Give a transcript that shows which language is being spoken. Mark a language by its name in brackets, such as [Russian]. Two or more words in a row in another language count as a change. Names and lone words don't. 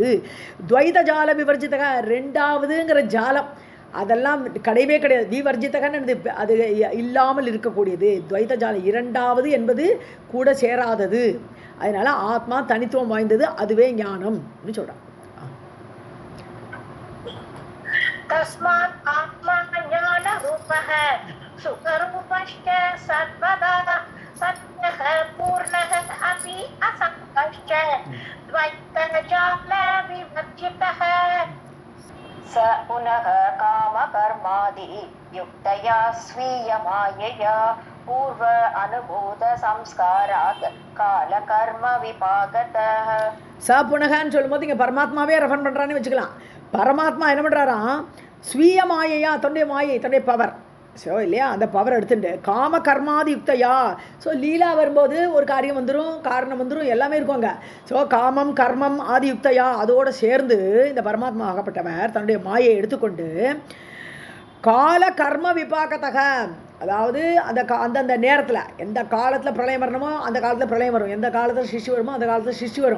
[Sanskrit] द्वैत जाल विवर्जितः, [Tamil] ரெண்டாவதுங்கிற ஜாலம் அதெல்லாம் கிடையவே கிடையாது. விவர்ஜிதகன்னு அது இல்லாமல் இருக்கக்கூடியது. துவைத ஜாலம் இரண்டாவது என்பது கூட சேராதது. அதனால ஆத்மா தனித்துவம் வாய்ந்தது, அதுவே ஞானம்னு சொல்கிறான். [Sanskrit] तस्मात् आत्मा ज्ञानरूपः सुखरूपश्च सर्वदा सत्यः पूर्णः अपि असङ्गश्च द्वैतजालविवर्जितः. स पुनः कामकर्मादि युक्तया स्वीयमायया पूर्व अनुभूत संस्कारात् कालकर्म विपागतः. [Tamil] ச புனகான்னு சொல்லும்போது இங்கே பரமாத்மாவே ரெஃபர் பண்ணுறான்னு வச்சுக்கலாம். பரமாத்மா என்ன பண்ணுறாராம், [Sanskrit] स्वीय मायया, [Tamil] தன்னுடைய மாயை, தன்னுடைய பவர். ஸோ இல்லையா, அந்த பவர் எடுத்துட்டு [Sanskrit] काम कर्मादि युक्तया. [Tamil] ஸோ லீலா வரும்போது ஒரு காரியம் வந்துடும், காரணம் வந்துடும், எல்லாமே இருக்குவாங்க. ஸோ காமம் கர்மம் [Sanskrit] आदि युक्तया [Tamil] அதோடு சேர்ந்து இந்த பரமாத்மா ஆகப்பட்டவர் தன்னுடைய மாயை எடுத்துக்கொண்டு [Sanskrit] काल कर्म विपाकतः, [Tamil] அதாவது அந்தந்த நேரத்தில் எந்த காலத்தில் பிரளயம் வரணுமோ அந்த காலத்தில் பிரளயம் வரும், எந்த காலத்தில் சிருஷ்டி வருமோ அந்த காலத்தில் சிருஷ்டி வரும்.